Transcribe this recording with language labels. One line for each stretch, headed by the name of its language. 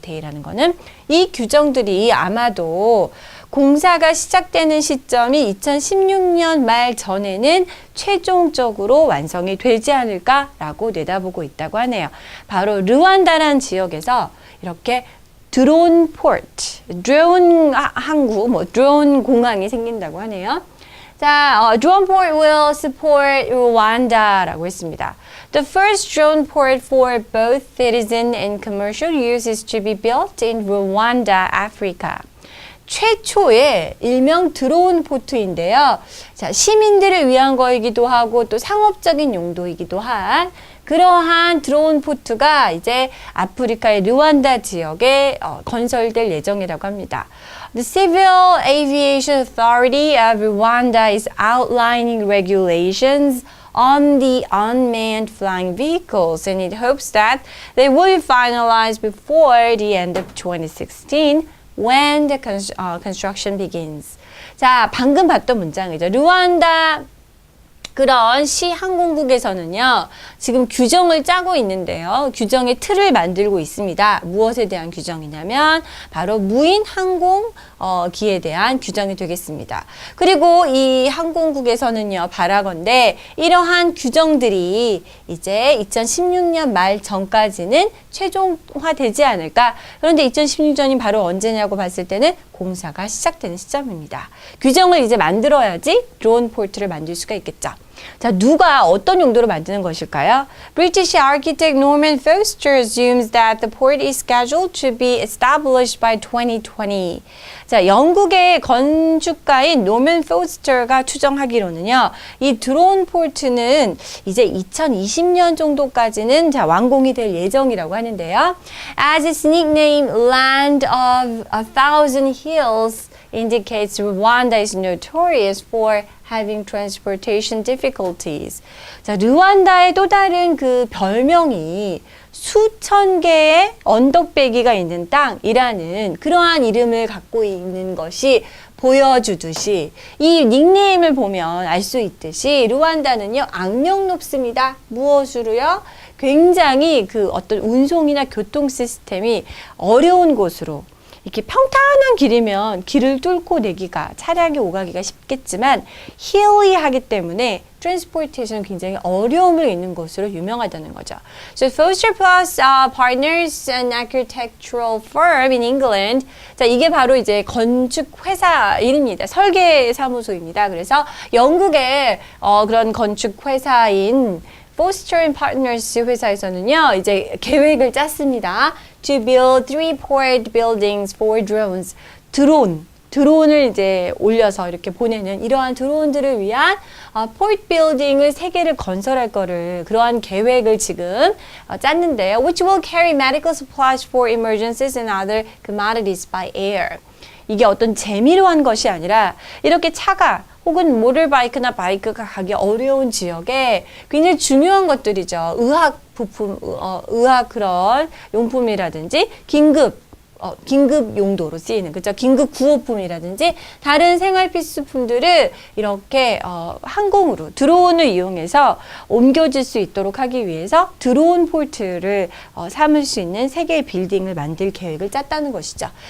Korean: 데이라는 거는 이 규정들이 아마도 공사가 시작되는 시점이 2016년 말 전에는 최종적으로 완성이 되지 않을까라고 내다보고 있다고 하네요. 바로 르완다라는 지역에서 이렇게 드론 포트, 드론 항구, 뭐 드론 공항이 생긴다고 하네요.
English: 자, drone port will support Rwanda라고
Korean: 했습니다.
English: The first drone port for both citizen and commercial use is to be built in Rwanda, Africa.
Korean: 최초의 일명 드론 포트인데요. 자, 시민들을 위한 거이기도 하고 또 상업적인 용도이기도 한 그러한 드론 포트가 이제 아프리카의 르완다 지역에 건설될 예정이라고 합니다.
English: The Civil Aviation Authority of Rwanda is outlining regulations on the unmanned flying vehicles and it hopes that they will be finalized before the end of 2016 when the construction begins.
Korean: 자, 방금 봤던 문장이죠. 르완다 그런 시항공국에서는요, 지금 규정을 짜고 있는데요. 규정의 틀을 만들고 있습니다. 무엇에 대한 규정이냐면, 바로 무인 항공기에 대한 규정이 되겠습니다. 그리고 이 항공국에서는요, 바라건대 이러한 규정들이 이제 2016년 말 전까지는 최종화되지 않을까. 그런데 2016년이 바로 언제냐고 봤을 때는 공사가 시작되는 시점입니다. 규정을 이제 만들어야지 드론 포트를 만들 수가 있겠죠. 자, 누가 어떤 용도로 만드는 것일까요?
English: British architect Norman Foster assumes that the port is scheduled to be established by 2020.
Korean: 자, 영국의 건축가인 노먼 포스터가 추정하기로는요, 이 드론 포트는 이제 2020년 정도까지는 자, 완공이 될 예정이라고 하는데요.
English: As its nickname, Land of a Thousand Hills indicates Rwanda is notorious for having transportation difficulties.
Korean: 자, 르완다의 또 다른 그 별명이 수천 개의 언덕배기가 있는 땅이라는 그러한 이름을 갖고 있는 것이 보여주듯이 이 닉네임을 보면 알 수 있듯이 르완다는요, 악명 높습니다. 무엇으로요? 굉장히 그 어떤 운송이나 교통 시스템이 어려운 곳으로 이렇게 평탄한 길이면 길을 뚫고 내기가 차량이 오가기가 쉽겠지만 hilly하기 때문에 트랜스포테이션 굉장히 어려움을 있는 곳으로 유명하다는 거죠.
English: So Foster Plus Partners, an architectural firm in England.
Korean: 자, 이게 바로 이제 건축 회사 이름입니다. 설계 사무소입니다. 그래서 영국의 그런 건축 회사인 Foster and Partners 회사에서는요, 이제 계획을 짰습니다.
English: To build 3 port buildings for drones.
Korean: 드론을 이제 올려서 이렇게 보내는 이러한 드론들을 위한 포트 빌딩을 3개를 건설할 거를 그러한 계획을 지금 짰는데요.
English: Which will carry medical supplies for emergencies and other commodities by air.
Korean: 이게 어떤 재미로 한 것이 아니라 이렇게 차가 혹은 모터바이크나 바이크가 가기 어려운 지역에 굉장히 중요한 것들이죠. 의학 부품, 의학 그런 용품이라든지 긴급 용도로 쓰이는, 그죠? 긴급 구호품이라든지 다른 생활 필수품들을 이렇게 항공으로 드론을 이용해서 옮겨질 수 있도록 하기 위해서 드론 포트를 삼을 수 있는 3개의 빌딩을 만들 계획을 짰다는 것이죠.